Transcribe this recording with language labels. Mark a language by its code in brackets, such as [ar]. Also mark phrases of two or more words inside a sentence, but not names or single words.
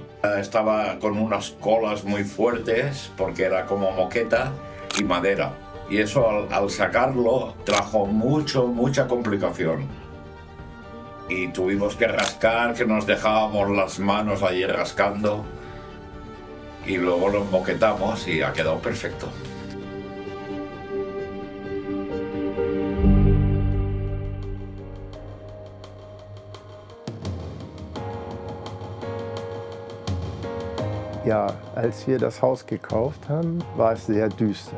[es] Estaba con unas colas muy fuertes porque era como moqueta y madera. Y eso al sacarlo trajo mucha complicación. Y tuvimos que rascar, que nos dejábamos las manos allí rascando. Y luego lo moquetamos y ha quedado perfecto. [de] Ja, als wir das Haus gekauft haben, war es sehr düster.